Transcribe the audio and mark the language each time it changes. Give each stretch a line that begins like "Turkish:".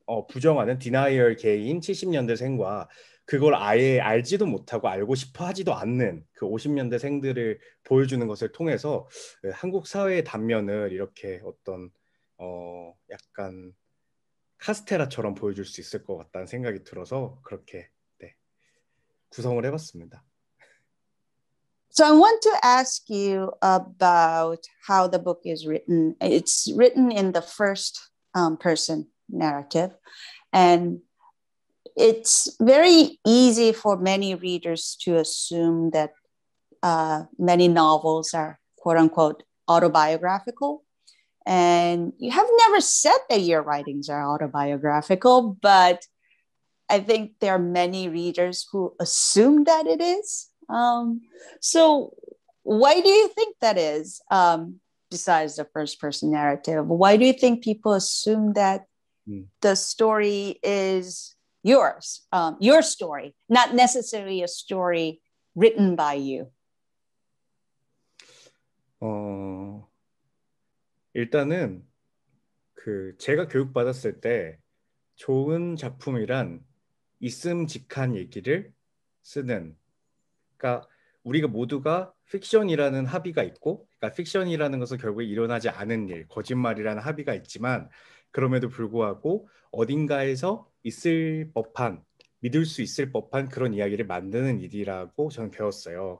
Korean: 부정하는 디나이얼 개인 70년대생과 그걸 아예 알지도 못하고 알고 싶어 하지도 않는 그 50년대생들을 보여주는 것을 통해서 한국 사회의 단면을 이렇게 어떤 약간 카스테라처럼 보여줄 수 있을 것 같다는 생각이 들어서 그렇게 네, 구성을 해봤습니다.
English: So I want to ask you about how the book is written. It's written in the first person narrative, and it's very easy for many readers to assume that many novels are quote unquote autobiographical. And you have never said that your writings are autobiographical, but I think there are many readers who assume that it is. So, why do you think that is? Besides the first person narrative, why do you think people assume that the story is yours, your story, not necessarily a story written by you?
Korean: 일단은 그 제가 교육받았을 때 좋은 작품이란 있음직한 얘기를 쓰는, 그러니까 우리가 모두가 픽션이라는 합의가 있고, 그러니까 픽션이라는 것은 결국 일어나지 않은 일, 거짓말이라는 합의가 있지만 그럼에도 불구하고 어딘가에서 있을 법한, 믿을 수 있을 법한 그런 이야기를 만드는 일이라고 저는 배웠어요.